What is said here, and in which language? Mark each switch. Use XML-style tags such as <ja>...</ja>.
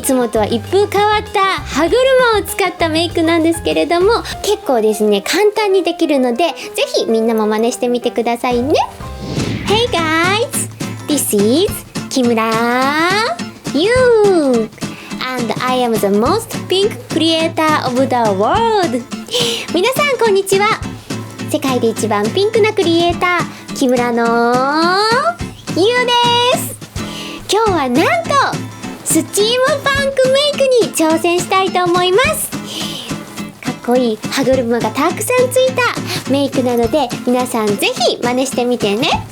<ja>つもとは一風変わった歯車を使ったメイクなんですけれども、結構ですね簡単にできるので、ぜひみんなも真似してみてくださいね。</ja> <en>Hey guys, this is Kimura Yu and I am the most pink creator of the world.</en> <ja>皆さんこんにちは。世界で一番ピンクなクリエイター、木村のゆうです。今日はなんとスチームパンクメイクに挑戦したいと思います。かっこいい歯車がたくさんついたメイクなので、皆さんぜひ真似してみてね。</ja>